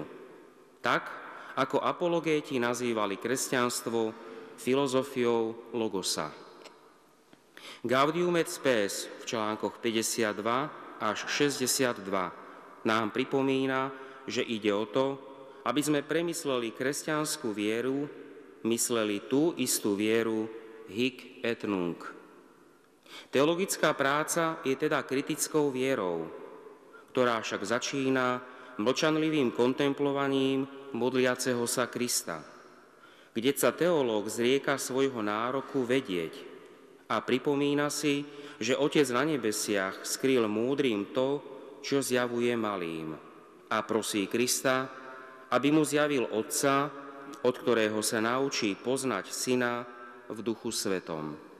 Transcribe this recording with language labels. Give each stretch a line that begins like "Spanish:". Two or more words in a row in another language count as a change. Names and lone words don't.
Slovak: Tak, ako apologéti nazývali kresťanstvo filozofiou logosa. Gaudium et Spes v článkoch 52 až 62 nám pripomína, že ide o to, aby sme premysleli kresťanskú vieru, mysleli tú istú vieru
Latin: hic et nunc.
Slovak: Teologická práca je teda kritickou vierou, ktorá však začína mlčanlivým kontemplovaním modliaceho sa Krista, kde sa teológ zrieka svojho nároku vedieť a pripomína si, že Otec na nebesiach skryl múdrym to, čo zjavuje malým, a prosí Krista, aby mu zjavil Otca, od ktorého sa naučí poznať Syna v Duchu Svetom.